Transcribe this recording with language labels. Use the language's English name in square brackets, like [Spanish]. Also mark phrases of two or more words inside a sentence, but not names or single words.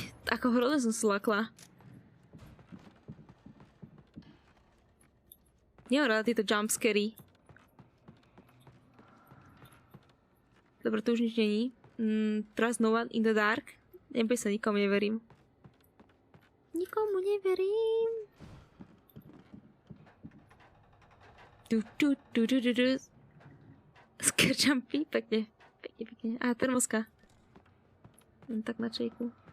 [Slovak] Ako hrozne som sa lakla. Nemám rada tieto jumpscary. Dobre, to už nič není. [English] Teraz no one in the dark. [Slovak] Neboj sa, nikomu neverím. Nikomu neverím. [English] Scare jumpy, [Slovak] pekne. A termoska. Tak na čejku.